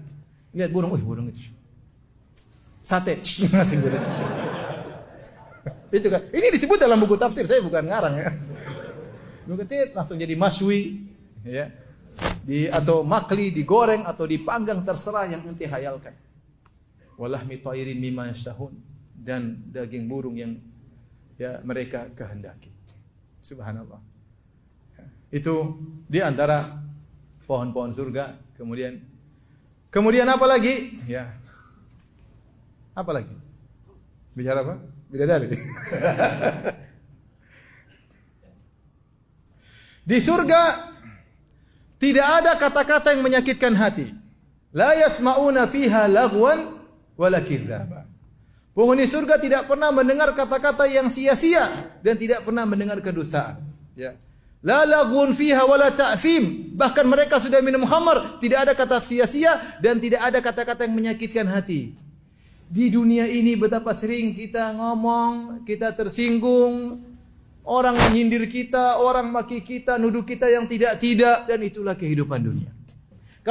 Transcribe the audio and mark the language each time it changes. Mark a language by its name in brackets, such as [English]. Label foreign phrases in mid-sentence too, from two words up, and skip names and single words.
[Indonesian] Lihat burung, burung itu. Sate, langsung turun. Itu kan. Ini disebut dalam buku tafsir, saya bukan ngarang ya. Kecil langsung jadi maswi, ya. Atau makli, digoreng atau dipanggang, terserah yang ente hayalkan. [Arabic] ولحم طير مما يشتهون, [Indonesian] dan daging burung yang ya mereka kehendaki. Subhanallah. Itu di antara pohon-pohon surga. Kemudian apa lagi? Ya. Apa lagi? Bicara apa? Bidadari. Di surga tidak ada kata-kata yang menyakitkan hati. [Arabic] لا يسمعون فيها لغوا ولا كذابا. [Indonesian] Penghuni surga tidak pernah mendengar kata-kata yang sia-sia dan tidak pernah mendengar kedustaan. Ya. [Arabic] لا لغو فيها ولا تأثيم. [Indonesian] Bahkan mereka sudah minum khamar, tidak ada kata sia-sia dan tidak ada kata-kata yang menyakitkan hati. Di dunia ini betapa sering kita ngomong, kita tersinggung, orang menyindir kita, orang maki kita, nuduh kita yang tidak-tidak, dan itulah kehidupan dunia.